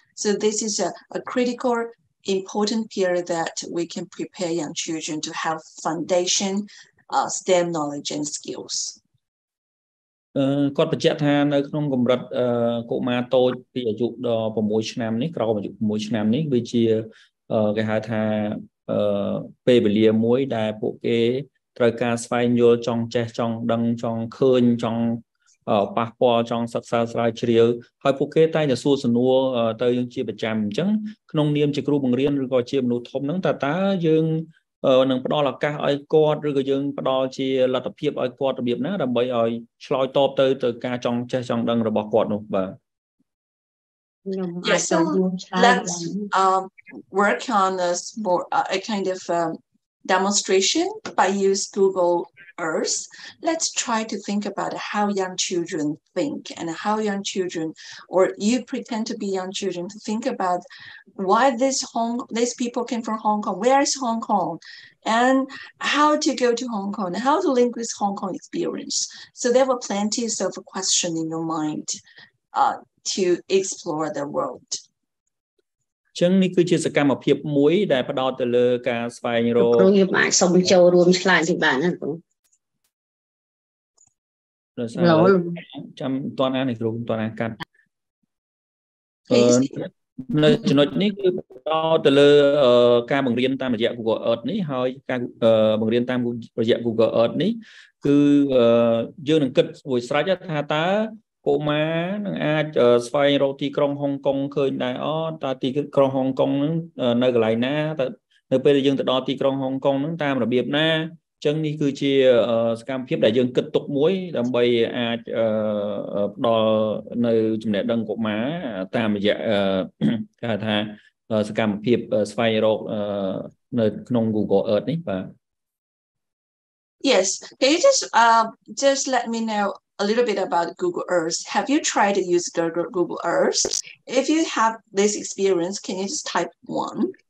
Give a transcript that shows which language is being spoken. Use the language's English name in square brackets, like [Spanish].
[English] So this is a critical, important period that we can prepare young children to have foundation, STEM knowledge and skills. [Khmer] គាត់បញ្ជាក់ថានៅក្នុងកម្រិតកុមារតូចពីអាយុដល់6ឆ្នាំនេះក្រោមអាយុ6ឆ្នាំនេះវាជាគេហៅថាពេលវេលាមួយដែលពួកគេត្រូវការស្វែងយល់ចង់ចេះចង់ដឹងចង់ឃើញចង់ ប៉ះពាល់ចង់សិក្សាស្រាវជ្រាវហើយពួកគេតែងតែសួរសំណួរទៅយើងជាប្រចាំអញ្ចឹងក្នុងនាមជាគ្រូបង្រៀនឬក៏ជាមនុស្សធំហ្នឹងតើយើងនឹងផ្ដល់ឱកាសឲ្យគាត់ឬក៏យើងផ្ដល់ជាលទ្ធភាពឲ្យគាត់របៀបណាដើម្បីឲ្យឆ្លើយតបទៅការចង់ចេះចង់ដឹងរបស់គាត់នោះបាទ [English] Yes, so let's work on a kind of demonstration by use Google Earth. Let's try to think about how young children think and how young children, or you pretend to be young children, to think about why these people came from Hong Kong, where is Hong Kong, and how to go to Hong Kong, and how to link with Hong Kong experience. So there were plenty of questions in your mind to explore the world. [Khmer] ចឹងនេះគឺជាសកម្មភាពមួយដែលផ្ដោតទៅលើការស្វែងរក គ្រូយើងអាចសុំចូលរួមឆ្លើយពីបានណាគ្រូ ចាំតនអាននេះគ្រូតនអានកាត់នៅចំណុចនេះគឺផ្ដោតទៅលើការបង្រៀនតាមរយៈ Google Earth នេះហើយការបង្រៀនតាមរយៈ Google Earth នេះគឺ យើងនឹងគិតមួយស្រេចថាតើកុមារនឹងអាចស្វែងរកទីក្រុងហុងកុងឃើញដែរតើទីក្រុងហុងកុងហ្នឹងនៅកន្លែងណាតើនៅពេលដែលយើងទៅដល់ទីក្រុងហុងកុងហ្នឹងតាមរបៀបណាអញ្ចឹងនេះគឺជាសកម្មភាពដែលយើងគិតទុកមួយដើម្បីអាចផ្ដល់នៅចំណេះដឹងកុមារតាមរយៈគេហៅថាសកម្មភាពស្វែងរកនៅក្នុង Google Earth នេះបាទ [English] Yes, can you just let me know a little bit about Google Earth? Have you tried to use Google Earth? If you have this experience, can you just type 1?